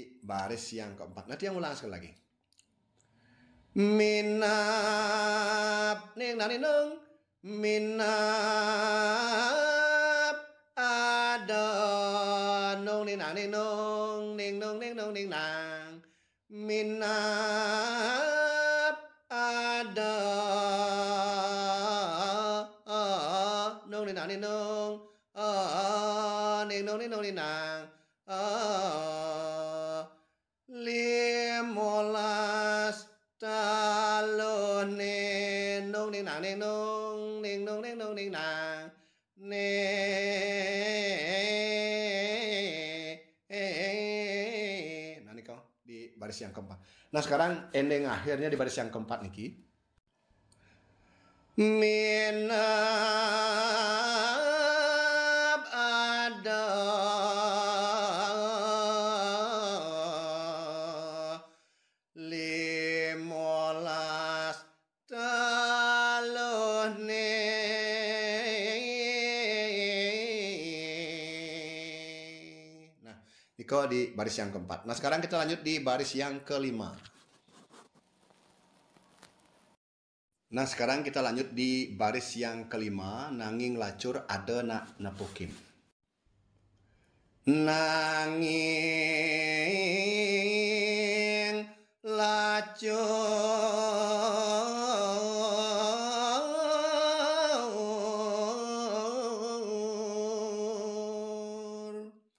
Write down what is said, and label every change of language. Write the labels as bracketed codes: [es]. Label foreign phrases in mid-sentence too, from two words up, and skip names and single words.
[id] baris yang keempat. Nanti yang ulang sekali lagi. Minap ning nani nung minap ada nung ni nani nung ning nung ning nung ning nang [ban] minap ada nung ni nani nung ning nung ni nang limolas talon nung ning nang nung ning nang [id] nah nih kau di baris yang keempat. Nah sekarang ending akhirnya di baris yang keempat niki. [ban] Minap ada limolas talon [id] Nah, niko di baris yang keempat. Nah, sekarang kita lanjut di baris yang kelima. Nah, sekarang kita lanjut di baris yang kelima, [ban] nanging lacur ada nak nepukin. Nanging lacur